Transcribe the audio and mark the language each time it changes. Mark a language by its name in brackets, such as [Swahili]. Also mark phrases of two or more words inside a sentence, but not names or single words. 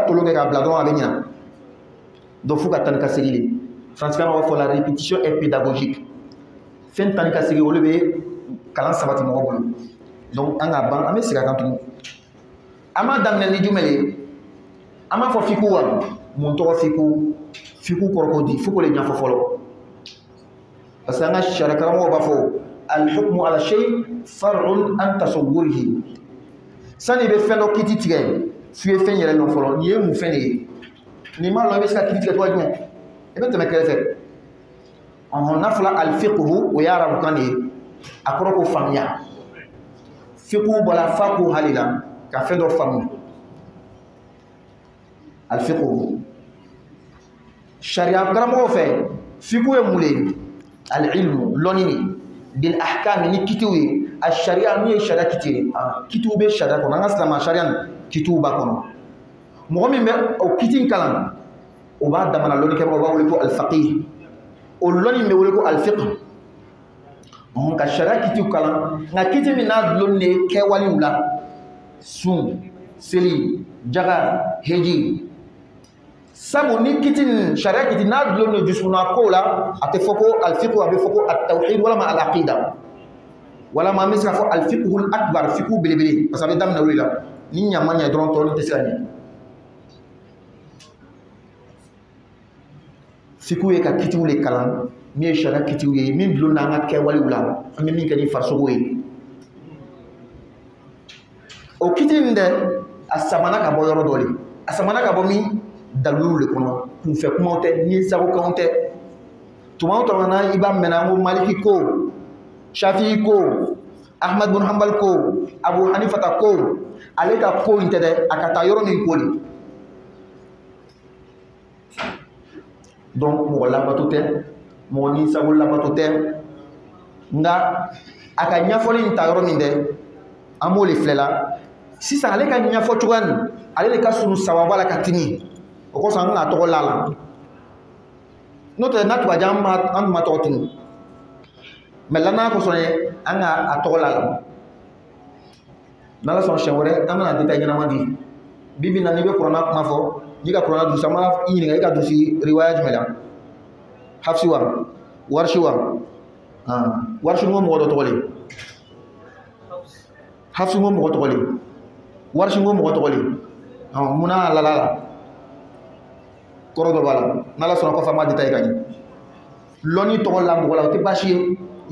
[Bambara] tolo kɛ k'a bila dɔrɔn a bɛ ɲina donc fo ka taa ni ka segin de franciscain b'a fɔ [French] la répétition est pédagogique [Bambara] fɛn taa ni ka segin o de bɛ kalan sabati mɔgɔ bolo donc an ka ban an bɛ segin a kan tugun an b'a daminɛ ni jumɛn ye an b'a fɔ fiqhu wa mun tɔgɔ fiqhu fiqhu kɔrɔ ko di fo k'o de ɲɛfɔ fɔlɔ parce que an ka sariya karamɔgɔw b'a fɔ [Arabic] الحكم على الشيء فرع عن تصوره [Bambara] sani i bɛ fɛn dɔ kiiti tigɛ f'i ye fɛn yɛrɛ dɔn fɔlɔ nin ye mun fɛn de ye nin m'a lɔn i bɛ se ka kiiti tigɛ cogoya jumɛn i bɛ tɛmɛ kɛrɛfɛ n'a fɔra al-fiqhu o ye arabukan de ye a kɔrɔ ko faamuya fiqhu bɔra fa ko hali la ka fɛn dɔ faamu al-fiqhu sariya karamɔgɔw fɛ fiqhu ye mun ye al-ilmu lɔnni [Arabic] بالأحكام [Bambara] ni kitiw ye a sariya n'u ye sariya kiti ye kitiw bɛ sariya kɔnɔ an ka silamɛ sariya nin kitiw b'a kɔnɔ mɔgɔ min bɛ o kiti in kalan o b'a damana lɔnni kɛ o b'a wele ko al-faqih o lɔnni bɛ wele ko al-fiqh ka sariya kitiw kalan nka kiti min n'a dulonni de kɛwalew la sun seli jaga heji sabu ni kiti nin sariya kiti n'a dulonni de dusukuna kow la a tɛ fɔ ko al-fiqh a bɛ fɔ ko at-tawhid walama al-aqida walama an bɛ se ka fɔ [Arabic] الفقه الأكبر [Bambara] fiqhu belebele parce que a bɛ daminɛ o de la ni ɲa ma ɲɛ dɔrɔn tɔw tɛ se ka ɲɛ fiqhu ye ka kitiw de kalan min ye sariya kitiw ye min dulonna an ka kɛwalew la an bɛ min kɛ ni farisogo ye o kiti nin dɛ a samana ka bɔ yɔrɔ dɔ de a samana ka bɔ min dalilu de kɔnɔ kunfɛ kumaw tɛ ni sagokanw tɛ tuma o tuma na i b'a mɛn an ko maliki ko shafi'i ko ahmad bin hanbal ko abu hanifata ko ale ka ko in tɛ dɛ a ka taa yɔrɔ min ko de donc mɔgɔ labato tɛ mɔgɔ ninsago labato tɛ nka a ka ɲɛfɔli in ta yɔrɔ min dɛ an b'o de filɛ la sisan ale ka ɲɛfɔ cogoya nin ale de ka surun sababa la ka timi o kosɔn an bɛna tɔgɔ la la n'o tɛ n'a tun ka jan an tun ma tɔgɔ tunu mɛ lannaya kosɔn ye an ka a tɔgɔ la la n'ala sɔn siɲɛ wɛrɛ an bɛna détail ɲɛnama di bi bi in na n'i bɛ kuranna kuma fɔ n'i ka kuranna durusi an b'a i ɲininka i ka durusi riwaya jumɛn la hafsi wa warshi wa warshi n ko mɔgɔ dɔ tɔgɔ le hafsi n ko mɔgɔ tɔgɔ le warshi n ko mɔgɔ tɔgɔ le munna a lala la kɔrɔ dɔ b'a la n'ala sɔnna kɔfɛ an b'a détail ka ɲɛ lɔnni tɔgɔ la mɔgɔ la o tɛ baasi ye i